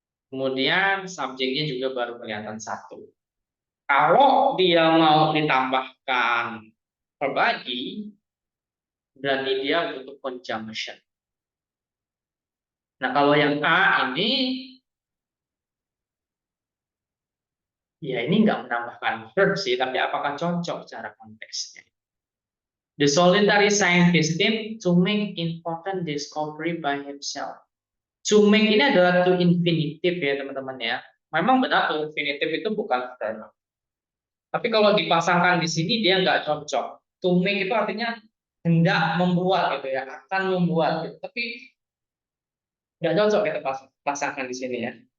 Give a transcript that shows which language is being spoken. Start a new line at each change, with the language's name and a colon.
Indonesian: Kemudian subjeknya juga baru kelihatan satu. Kalau dia mau ditambahkan verb lagi, berarti dia butuh conjunction. Nah, kalau yang A ini, ya ini nggak menambahkan verb sih, tapi apakah cocok cara konteksnya?
English: The solitary scientist team to make important discovery by himself.
Indonesian: To make ini adalah to infinitive ya teman-teman ya. Memang benar to infinitive itu bukan verb. Tapi kalau dipasangkan di sini dia nggak cocok. To make itu artinya hendak membuat gitu ya, akan membuat gitu. Tapi nggak cocok kita pasangkan di sini ya.